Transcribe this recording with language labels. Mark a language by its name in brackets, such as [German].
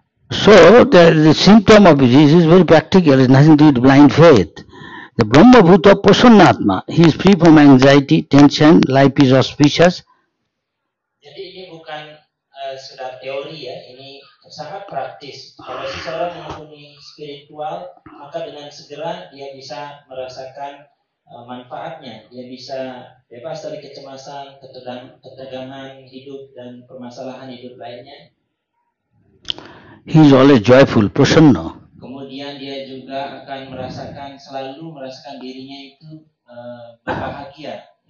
[English] So the symptom of disease is very practical. It has nothing to do with blind faith. The Brahma Bhuta Prasannatma, he is free from anxiety, tension, life is auspicious. [Indonesian] Jadi ini bukan sekedar teori ya, ini sangat praktis. Kalau seseorang menghubungi spiritual, maka dengan segera dia bisa merasakan manfaatnya. Dia bisa bebas dari kecemasan, ketegangan hidup dan permasalahan hidup lainnya. [English] He is always joyful, prasanna. [Indonesian] Kemudian dia juga akan selalu merasakan dirinya itu berbahagia.